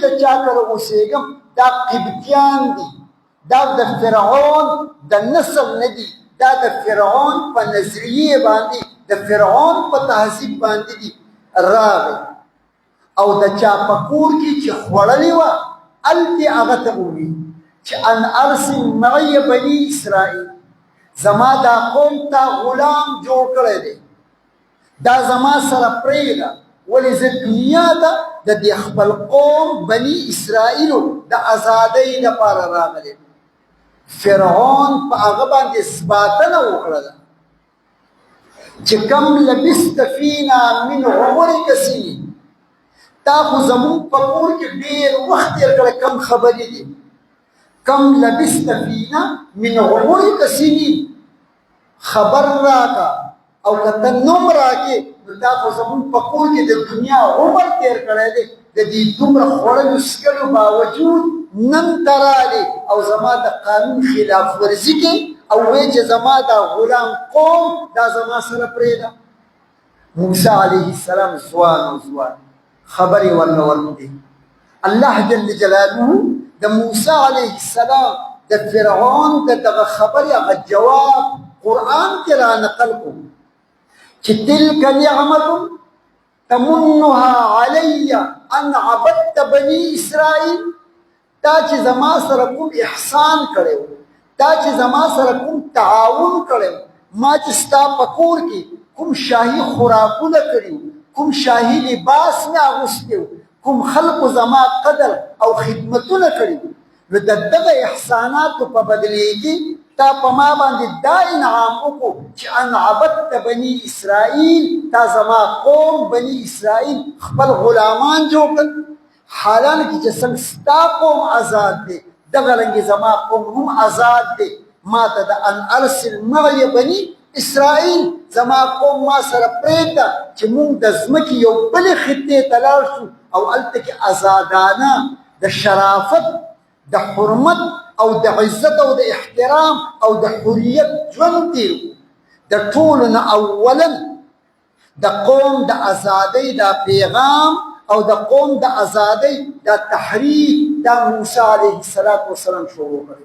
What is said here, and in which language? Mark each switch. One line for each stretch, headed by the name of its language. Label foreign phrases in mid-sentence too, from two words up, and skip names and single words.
Pashto: د چا کره اوسېږم دا قبطیان دي، دا د فرعون د نسل نه دي، دا د فرعون په نظریې باندې د فرعون په تهذیب باندې دي، راغی او د چا په کور کې چې خوړلې وه هلتې هغه ته وویل چې
Arabic: ان ارسل معي بني اسرائیل،
Pashto: زما دا قوم ته غلام جوړ کړی دی، دا زما سره پرېږده، ولې زه دنیا ته د دې خپل قوم بني اسرائیلو د ازادۍ لپاره راغلی. فرعون په هغه باندې اثباتنه وکړله چې
Arabic: کم لبست فینا من عمرک سنین،
Pashto: تا خو زمونږ په کور کې ډېر وخت تېر کړی، کم خبرې دي.
Arabic: کم لبست فینا من عمرک سنین،
Pashto: خبر راکا او که ته نوم راکې نو تا خو زمونږ په کور کې د دنیا عمر تېر کړی دی، د دې دومره خوړلو څښلو باوجود نن ته راغلې او زما د قانون خلاف ورزي کې او وایې چې زما دا غلام قوم دا زما سره پرېږده. موسی علیه السلام ځوان او ځوان خبرې ورله ورکړې. الله جل جلاله د موسی علیه السلام د فرعون د دغه خبرې هغه جواب قرآن کې را نقل کړو چې
Arabic: تلک نعمة تمنها علی ان عبدت بني اسرائیل،
Pashto: تا چې زما سره کوم احسان کړی، تا چې زما سره کوم تعاون کړی، ما چې ستا په کور کې کوم شاهي خوراکونه کړي، کوم شاهي لباس مې اغوستی، کوم خلکو زما قدر او خدمتونه کړي، نو د دغه احساناتو په بدلې کې تا په ما باندې دا انعام وکړو چې
Arabic: ان عبدت بني اسرائیل،
Pashto: تا زما قوم بني اسرائیل خپل غلامان جوړ کړل. حالانکه چې څنګه ستا قوم آزاد دی دغه رنګې زما قوم هم آزاد دی. ما ته د
Arabic: ان ارسل معي بني اسرائیل،
Pashto: زما قوم ما سره پرېږده چې موږ د ځمکې یو بلې خطې ته لاړ شو او هلته کې آزادانه د شرافت، د حرمت او د عزت او د احترام او د حریت ژوند تېر کړو. د ټولو نه اولا د قوم د ازادۍ دا پیغام او د قوم د ازادۍ دا تحریک دا موسی علیه السلام شروع کړی.